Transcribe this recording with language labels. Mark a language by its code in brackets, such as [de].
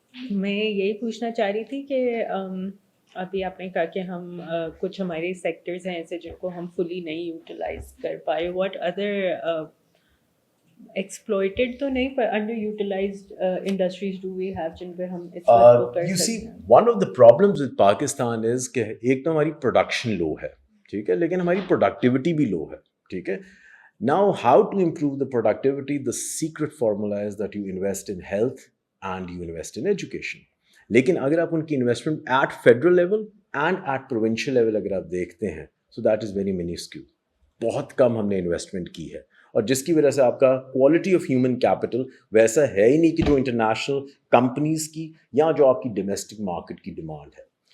[ur] میں یہی پوچھنا چاہ رہی تھی کہ ابھی آپ نے کہا کہ ہم کچھ ہمارے سیکٹرز ہیں ایسے جن کو ہم فلی نہیں یوٹیلائز کر پائے. [en] what other exploited [ur] تو نہیں پر [en] under utilized industries do we have [ur] جن پہ ہم اس وقت فوکس [en] You see, [ur] کرتے ہیں؟ [en] one of the problems with Pakistan is [ur] کہ ایک تو ہماری پروڈکشن لو ہے, ٹھیک ہے, لیکن ہماری پروڈکٹیوٹی بھی لو ہے. ٹھیک ہے. [en] Now, how to improve the productivity? The secret formula is that you invest in health and you invest in education. [ur] لیکن اگر آپ ان کی investment [en] at federal level and at provincial level [ur] اگر آپ دیکھتے ہیں, [en] So that is very minuscule. [ur] بہت کم ہم نے انویسٹمنٹ کی ہے, اور جس کی وجہ سے آپ کا کوالٹی آف ہیومن کیپٹل ویسا ہے ہی نہیں کہ جو انٹرنیشنل کمپنیز کی یا جو آپ کی ڈومیسٹک مارکیٹ کی ڈیمانڈ ہے.